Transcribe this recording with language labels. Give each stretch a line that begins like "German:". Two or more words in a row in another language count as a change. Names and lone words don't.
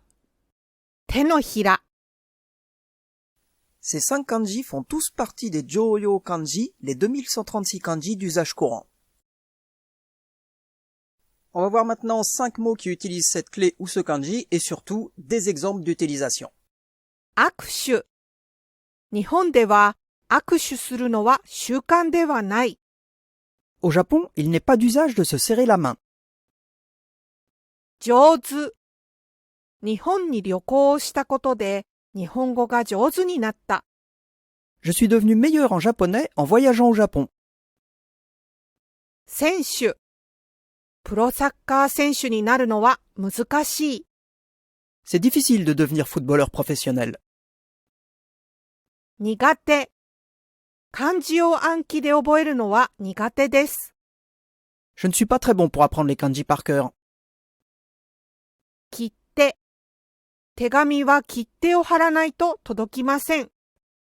Japanese: 手のひら.
French: Ces 5 kanji font tous partie des
Japanese: 常用漢字,
French: les 2136 kanji d'usage courant. On va voir maintenant 5 mots qui utilisent cette clé ou ce kanji et surtout des exemples d'utilisation.
Japanese: 握手。日本では握手するのは習慣ではない。
French: Au Japon, il n'est pas d'usage de se serrer la main.
Japanese: 上手。日本に旅行をしたことで日本語が上手になった。
French: Je suis devenu meilleur en japonais en voyageant au Japon.
Japanese: 選手。プロサッカー選手になるのは難しい。
French: C'est difficile de devenir footballeur professionnel.
Japanese: 苦手。漢字を暗記で覚えるのは苦手です。
French: Je ne suis pas très bon pour apprendre les kanji par cœur.
Japanese: 切手。手紙は切手を貼らないと届きません。